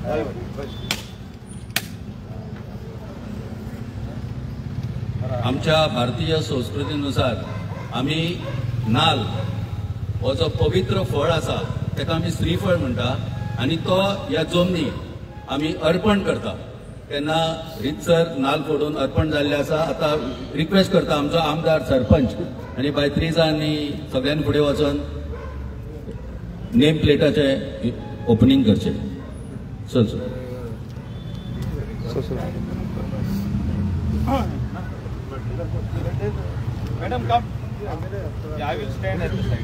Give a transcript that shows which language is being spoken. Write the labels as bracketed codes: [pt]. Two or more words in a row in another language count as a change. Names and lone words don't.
[kok] आमच्या भारतीय संस्कृतीनुसार आम्ही नाल हो जो पवित्र फळ आसा ताका आमी श्रीफळ म्हणटा आणि तो ह्या जमनी आमी अर्पण करता तेन्ना रितसर नाल फोडून अर्पण जाल्ले आसा. आता रिक्वेस्ट करता आमचो आमदार सरपंच आनी बाय त्रिजांनी सगळ्यांनी फुडें वचून नेम प्लेटाचे ओपनिंग करचे. चल [en] Madam, come. Yeah, I will stand at the side.